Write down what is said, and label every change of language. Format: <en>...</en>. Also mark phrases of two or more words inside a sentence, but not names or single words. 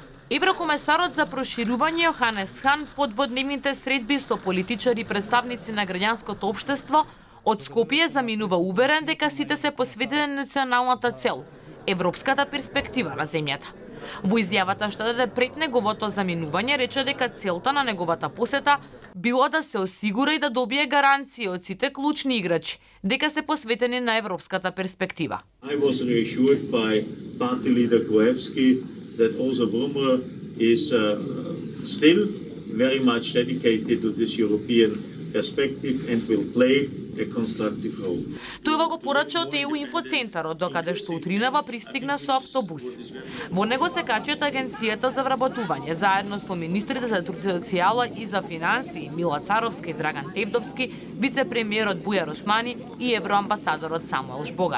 <mk>Еврокомесарот за проширување Јоханес Хан по дводневните средби со политичари и представници на граѓанското општество од Скопје заминува уверен дека сите се посветени на националната цел – европската перспектива на земјата. Во изјавата што даде пред неговото заминување рече дека целта на неговата посета било да се осигура и да добие гаранции од сите клучни играчи дека се посветени на европската перспектива.</mk> <en>I was reassured by party leader Gruevski that also Brummer is still very much dedicated to this European perspective and will play a constructive role.</en> <mk>Тој го порача од ЕУ инфоцентарот, докаде што утринава пристигна со автобус. Во него се качи од Агенцијата за вработување, заедно со министрите за социјала и за финансии Мила Царовска и Драган Тевдовски, вице-премиерот Бујар Османи и евроамбасадорот Самуел Жбогар.</mk>